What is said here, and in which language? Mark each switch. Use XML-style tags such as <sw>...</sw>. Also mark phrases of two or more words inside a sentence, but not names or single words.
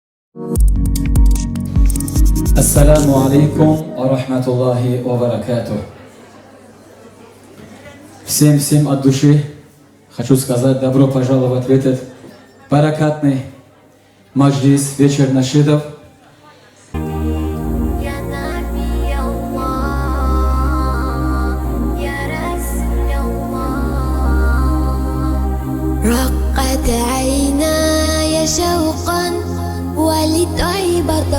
<ar>السلام عليكم ورحمة الله وبركاته.</ar> <ru>Всем от души хочу сказать добро пожаловать в этот баракатный маджлис, вечер нашидов.</ru> <ar>رقت عيناي شوقا ولطيبة</ar>